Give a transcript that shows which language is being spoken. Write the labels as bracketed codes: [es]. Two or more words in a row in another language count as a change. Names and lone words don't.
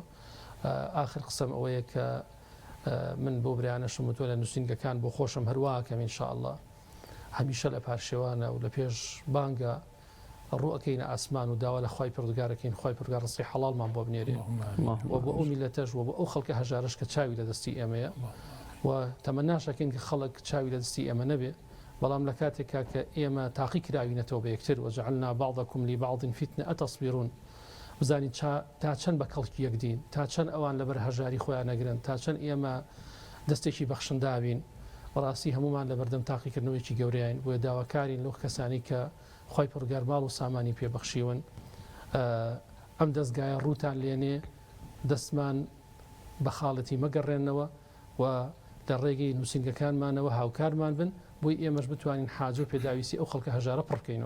[ckb] آخر قسەم ئەوەیە کە من بۆ برایانەشم وتۆ لە نووسنگەکان بۆ خۆشم هەرواکەم ئینشاءالله هەمیشە لە پاشێوانە و لە پێش بانگە ڕوئەکەینە ئاسمان و داوا لە خوای پردگارەکەین، خوای پردگار ڕستی حەڵالمان بۆ بنێرێ و بۆ ئەو میلەتەش و بۆ ئەو خەڵکە هەژارش کە چاوی لە دەستی ئێمەیە و تەمەناشەکەین کە خەڵک چاوی لە دەستی ئێمە نەبێ، بەڵام لە کاتێکا کە ئێمە تاقی کراوینەتەوە بە یەکتر [ar] وجعلنا بعضكم لبعض فتنة أتصبرون، [ckb] بزانین تا چەند بە کەڵکی یەکدین، تا چەند ئەوان لەبەر هەژاری خۆیان نەگرن، تا چەند ئێمە دەستێکی بەخشنداوین. بەڕاستی هەمومان لە بەردەم تاقیکردنەوەیکی گەورەیان بۆیە داواکارین لەو کەسانی کە خۆی پڕگار ماڵ و سامانی پێبەخشیون ئەم دەستگایە ڕووتان لێنێ دەستمان بە خاڵەتی مەگەڕێنەوە و لە ڕێگەی نووسنگەکانمانەوە هاوکارمان بن بۆی ئێمەش بتوانین حاجە و پێداویستی ئەو خەڵکە هەژارە پڕکەینەوە